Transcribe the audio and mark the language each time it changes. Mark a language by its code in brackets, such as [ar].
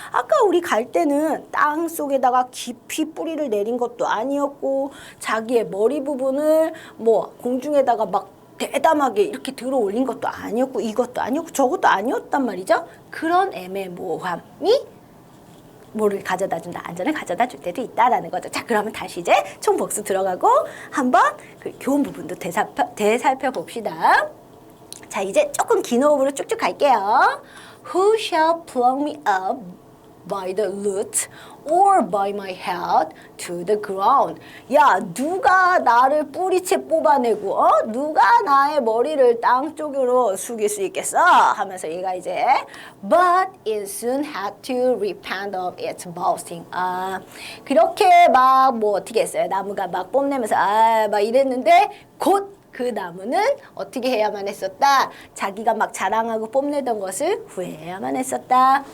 [ko] 아까 우리 갈 때는 땅 속에다가 깊이 뿌리를 내린 것도 아니었고 자기의 머리 부분을 뭐 공중에다가 막 대담하게 이렇게 들어 올린 것도 아니었고 이것도 아니었고 저것도 아니었단 말이죠. 그런 애매모호함이 뭐를 가져다 준다, 안전을 가져다 줄 때도 있다라는 거죠. 자, 그러면 다시 이제 총복수 들어가고 한번 그 교훈 부분도 되살펴 봅시다. 자, 이제 조금 긴 호흡으로 쭉쭉 갈게요. [en] Who shall pluck me up by the roots or by my head to the ground? [ko] 야, 누가 나를 뿌리채 뽑아내고 누가 나의 머리를 땅 쪽으로 숙일 수 있겠어? 하면서 얘가 이제 [en] But it soon had to repent of its boasting. [ko] 아, 그렇게 막 뭐 어떻게 했어요? 나무가 막 뽐내면서 막 이랬는데 곧 그 나무는 어떻게 해야만 했었다? 자기가 막 자랑하고 뽐내던 것을 후회해야만 했었다.